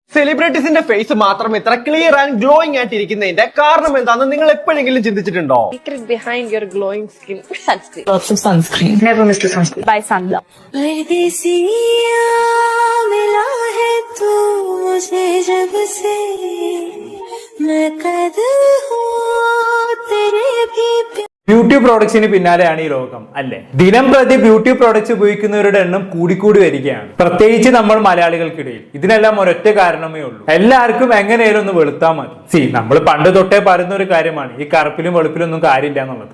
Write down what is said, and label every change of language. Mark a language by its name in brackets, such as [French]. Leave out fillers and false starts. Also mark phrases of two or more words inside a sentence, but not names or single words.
[English] celebrities face [Malayalam] മാത്രം ഇത്ര [English] clear and glowing [Malayalam] ആയിട്ടിരിക്കുന്നതിന്റെ കാരണം എന്താണെന്ന് നിങ്ങൾ എപ്പോഴെങ്കിലും ചിന്തിച്ചിട്ടുണ്ടോ? [English] Secret behind your glowing skin. Sunscreen. Lots of sunscreen. Never miss the sunscreen. Buy sunblock. [Hindi] परदेसिया मिला है तू मुझे जब से मैं कैद हूँ तेरे भी [English] beauty products [Malayalam] പിന്നാലെയാണ് ഈ ലോകം അല്ലെ. ദിനം പ്രതി [English] beauty products [Malayalam] ഉപയോഗിക്കുന്നവരുടെ എണ്ണം കൂടിക്കൂടി വരികയാണ്, പ്രത്യേകിച്ച് നമ്മൾ മലയാളികൾക്കിടയിൽ. ഇതിനെല്ലാം ഒരൊറ്റ കാരണമേ ഉള്ളൂ, എല്ലാവർക്കും എങ്ങനെയാലും ഒന്ന് വെളുത്താൽ മതി. നമ്മൾ പണ്ട് തൊട്ടേ പറയുന്ന ഒരു കാര്യമാണ് ഈ കറുപ്പിലും വെളുപ്പിലും ഒന്നും കാര്യമില്ല എന്നുള്ളത്.